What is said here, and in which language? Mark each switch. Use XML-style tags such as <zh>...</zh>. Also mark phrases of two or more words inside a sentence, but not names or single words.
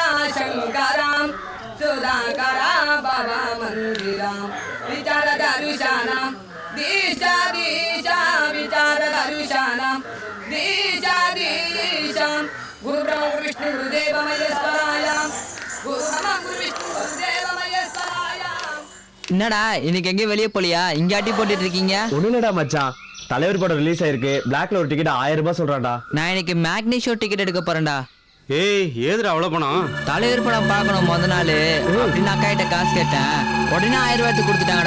<sa>शङ्करां सुधाकरा भवा मन्दिरां विचारदरुशानां दिशा दिशा विचारदरुशानां दिशा दिशां गुरुब्रह्म विष्णु गुरुदेवमयस्वरायां गुरुब्रह्म गुरुविष्णु गुरुदेवमयस्वरायां</sa> <ta>என்னடா இன்னைக்கு எங்கேயும் வெளியே போலியா? இங்க அட்டி போட்டுட்டு இருக்கீங்க? ஒண்ணுடா மச்சான், தலைவர் படம் ரிலீஸ் ஆயிருக்கு. பிளாக்ல ஒரு டிக்கெட் 1000 ரூபாய் சொல்றான்டா. நான் இன்னைக்கு</ta> <en>matinee show ticket</en> <ta>எடுக்க போறேன்டா. ஏய் ஏதுடா அவ்வளவு பணம்? தலைவர் படம் பார்க்கணும் முத நாள் அப்படின்னு அக்கா கிட்ட காசு கேட்டேன். உடனே 1000 ரூபாய் கொடுத்துட்டாங்கடா.</ta>